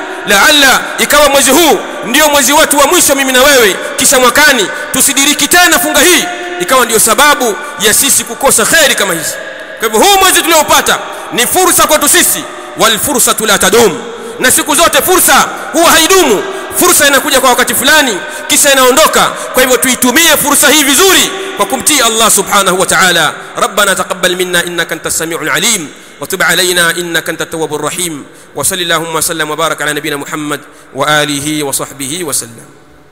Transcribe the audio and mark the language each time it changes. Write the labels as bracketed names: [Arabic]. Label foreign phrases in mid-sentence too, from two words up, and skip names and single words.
[Swahili] Laalla ikawa mwezi huu ndio mwezi wetu wa mwisho mimi na wewe, kisha mwakani tusidiriki tena funga hii ikawa ndio sababu ya sisi kukosa khairi kama hizi. Kwa hivyo huu mwezi tuliopata ni fursa kwetu sisi, [Arabic] والفرصة لا تدوم, [Swahili] na siku zote fursa huwa haidumu. Fursa inakuja kwa wakati fulani kisha inaondoka. Kwa hivyo tuitumie fursa hii vizuri kwa kumtii Allah [Arabic] سبحانه وتعالى. ربنا تقبل منا إنك أنت السميع العليم وتب علينا إنك أنت التواب الرحيم. وصلى الله وسلم وبارك على نبينا محمد وآله وصحبه وسلم.